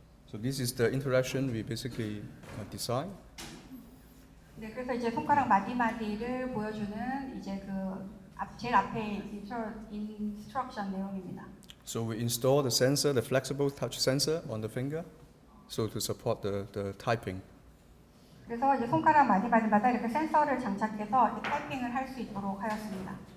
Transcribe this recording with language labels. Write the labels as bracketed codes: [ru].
[en] So this is the interaction we basically design. [ko] 네, 그래서 이제 손가락 마디마디를 보여주는 이제 그 제일 앞에 인스트럭션 내용입니다. [en] So we install the sensor, the flexible touch sensor on the finger, so to support the typing. [ko] 그래서 이제 손가락 마디마디마다 이렇게 센서를 장착해서 이렇게 타이핑을 할 수 있도록 하였습니다.